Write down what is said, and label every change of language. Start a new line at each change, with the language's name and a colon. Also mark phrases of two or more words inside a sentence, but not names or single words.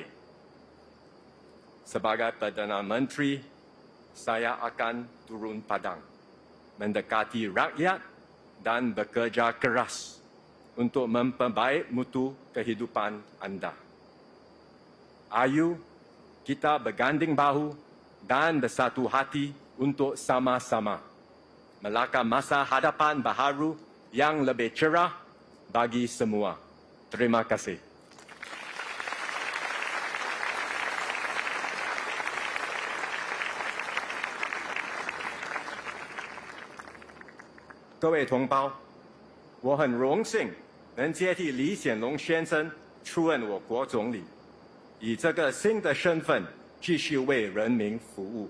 Malay: Sebagai Perdana Menteri, saya akan turun padang, mendekati rakyat dan bekerja keras untuk memperbaik mutu kehidupan anda. Ayo kita berganding bahu dan bersatu hati untuk sama-sama melangkah masa hadapan baharu yang lebih cerah bagi semua. Terima kasih.
Chinese: 各位同胞，我很荣幸能接替李显龙先生出任我国总理，以这个新的身份继续为人民服务。